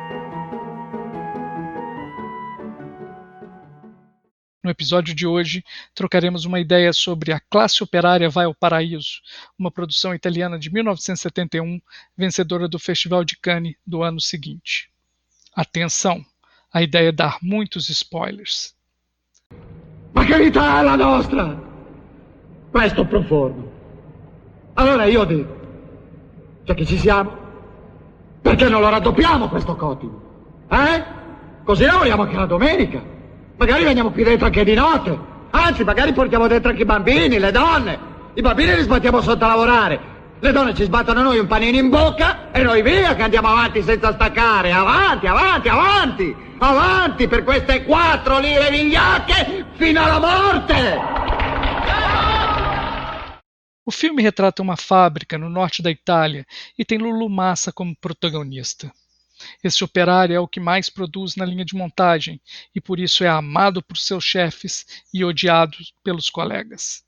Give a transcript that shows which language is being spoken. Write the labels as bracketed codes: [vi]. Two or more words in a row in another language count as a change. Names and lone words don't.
[pt] No episódio de hoje, trocaremos uma ideia sobre A Classe Operária Vai ao Paraíso, uma produção italiana de 1971, vencedora do Festival de Cannes do ano seguinte. Atenção, a ideia é dar muitos spoilers. [it] Ma che vita è la nostra? Questo profondo. Allora io dico, già che ci siamo, perché non lo raddoppiamo questo cotimo? Così lavoriamo anche la domenica. Magari veniamo qui dentro anche di notte. Anzi, magari portiamo dentro anche i bambini, le donne. I bambini li sbattiamo sotto a lavorare. Le donne ci sbattono a noi un panino in bocca e noi via che andiamo avanti senza staccare. Avanti, avanti, avanti. Avanti per queste 4 lire vigliacche fino alla morte. [pt] O filme retrata uma fábrica no norte da Itália e tem Lulu Massa como protagonista. Esse operário é o que mais produz na linha de montagem e por isso é amado por seus chefes e odiado pelos colegas.